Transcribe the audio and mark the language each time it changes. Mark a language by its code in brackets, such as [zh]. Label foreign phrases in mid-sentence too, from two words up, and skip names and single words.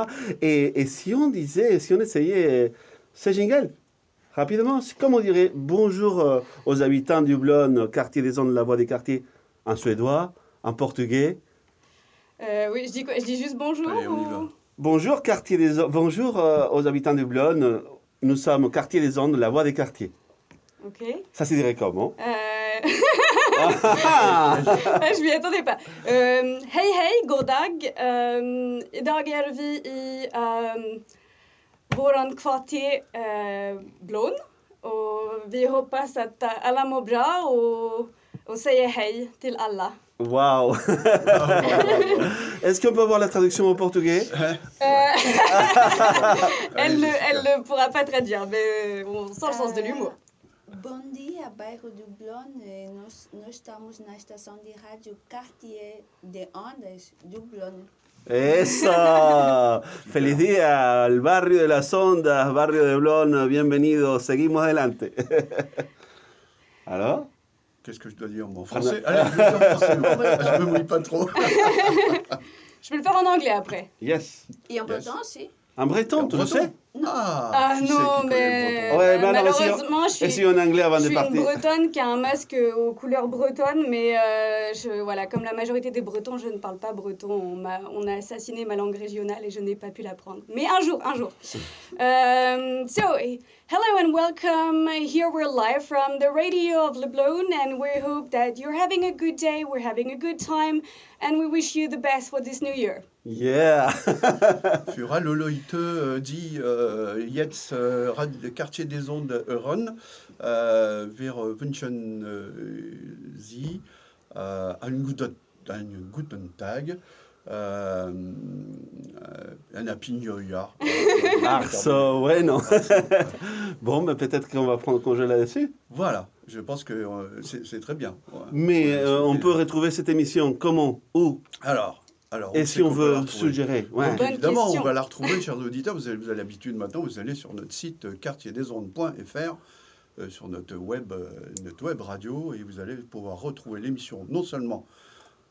[fr] Et si on essayait ce jingle, rapidement, comme on dirait bonjour aux habitants du Blon, quartier des ondes, la voix des quartiers, en suédois, en portugais. Oui, je dis quoi? Je dis juste bonjour. Allez, on y va. Bonjour, bonjour aux habitants du Blon. Nous sommes quartier des ondes, la voix des quartiers. Ok. Ça se dirait comment? Je m'y attendais pas. [sv] Hej, god dag. Idag vi i våran kvarter Blon. Och vi hoppas att alla mår bra och säger hej till alla. [fr] Waouh. Est-ce qu'on peut avoir la traduction au portugais? Elle ne pourra pas traduire, mais on sent le sens de l'humour. [pt] Bom dia, bairro do Blon. Nós estamos na estação de rádio Quartier de Ondas do Blon. [es] ¡Eso! ¡Feliz día al barrio de las ondas, barrio de Blon! Bienvenidos, seguimos adelante. [fr] Alors? Qu'est-ce que je dois dire en français? Allez, je vais dire en français. Je me mouille pas trop. Je peux le faire en anglais après. [en] Yes. [fr] Et en breton aussi. En breton, tu le sais? Ah non, mais ouais, bah malheureusement, je suis en anglais avant de partir. Une bretonne qui a un masque aux couleurs bretonnes, mais voilà, comme la majorité des bretons, je ne parle pas breton. On a assassiné ma langue régionale et je n'ai pas pu l'apprendre. Mais un jour. [en] So, hello and welcome. Here we're live from the radio of Le Blon, and we hope that you're having a good day, we're having a good time, and we wish you the best for this new year. Yeah. [de] Für Leute, die jetzt Quartier des Ondes hören, wir wünschen Sie einen guten Tag, [en] un happy new year. So, [fr] ouais, non. Bon, mais peut-être qu'on va prendre congé là-dessus. Voilà, je pense que c'est très bien. Ouais. Mais on peut retrouver cette émission comment? Où? Alors, et si on veut suggérer? Ouais. Donc, évidemment, on va la retrouver, chers auditeurs. Vous avez l'habitude maintenant, vous allez sur notre site quartierdesondes.fr, sur notre web radio, et vous allez pouvoir retrouver l'émission non seulement